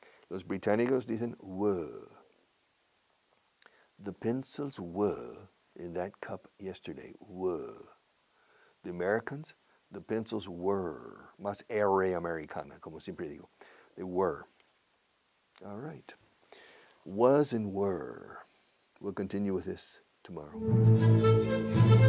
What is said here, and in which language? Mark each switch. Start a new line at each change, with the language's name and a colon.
Spanish: Los británicos dicen were.
English: The pencils were in that cup yesterday. Were. The Americans, the pencils were.
Spanish: Más R americana, como siempre digo.
English: They were. All right. Was and were. We'll continue with this tomorrow.